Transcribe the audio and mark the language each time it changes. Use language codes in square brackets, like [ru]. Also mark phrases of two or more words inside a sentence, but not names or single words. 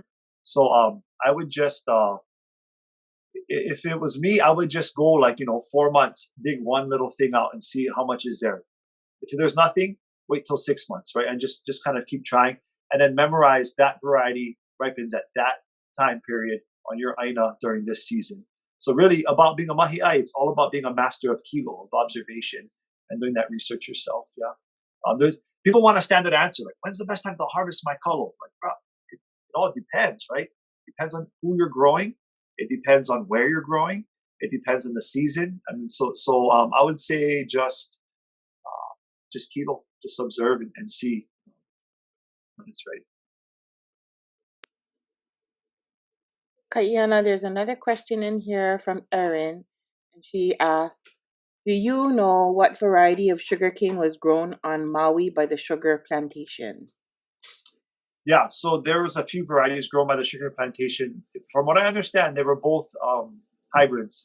[en] So I would just, if it was me, I would just go 4 months, dig one little thing out and see how much is there. If there's nothing, wait till 6 months, right? And just kind of keep trying, and then memorize that variety ripens at that time period on your aina during this season. So really, about being a [haw] mahi ʻai, [en] it's all about being a master of kilo, of observation, and doing that research yourself. Yeah. People want a standard answer, like, when's the best time to harvest my kalo? Like, bro, it all depends, right? It depends on who you're growing. It depends on where you're growing. It depends on the season. I mean, so I would say just kilo, just observe and see when it's ready. Kaʻiana, there's another question in here from Erin, and she asked, do you know what variety of sugarcane was grown on Maui by the sugar plantation? Yeah, so there was a few varieties grown by the sugar plantation. From what I understand, they were both hybrids.